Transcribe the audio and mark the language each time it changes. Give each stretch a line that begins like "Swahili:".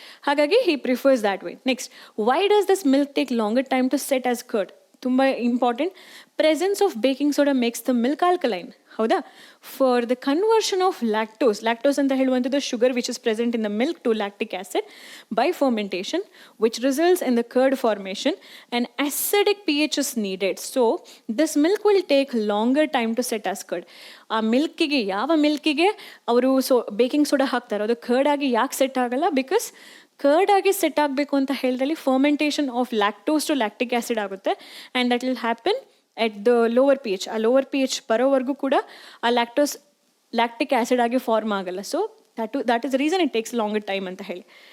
English: ಹಾಗಾಗಿ he prefers that way. Next, why does this milk take longer time to set as curd?
Kannada: ತುಂಬ important.
English: Presence of baking soda makes the milk alkaline. ಹೌದಾ? For the conversion of lactose
Kannada: ಅಂತ ಹೇಳುವಂಥದ್ದು
English: Sugar which is present in the milk to lactic acid by fermentation which results in the curd formation and acidic pH is needed. So this milk will take longer time to set as curd.
Kannada: ಆ ಮಿಲ್ಕಿಗೆ, ಯಾವ ಮಿಲ್ಕಿಗೆ ಅವರು baking soda ಹಾಕ್ತಾರೋ ಅದು curd ಆಗಿ ಯಾಕೆ set ಆಗಲ್ಲ? Because curd ಆಗಿ set ಆಗಬೇಕು ಅಂತ ಹೇಳಿದಲ್ಲಿ fermentation of lactose to lactic acid ಆಗುತ್ತೆ
English: And that will happen at the lower pH.
Kannada: ಆ ಲೋವರ್ pH ಬರೋವರೆಗೂ ಕೂಡ ಆ ಲ್ಯಾಕ್ಟಿಕ್ ಆಸಿಡ್ ಆಗಿ ಫಾರ್ಮ್ ಆಗಲ್ಲ.
English: so that is reason it takes longer time
Kannada: ಅಂತ ಹೇಳಿ.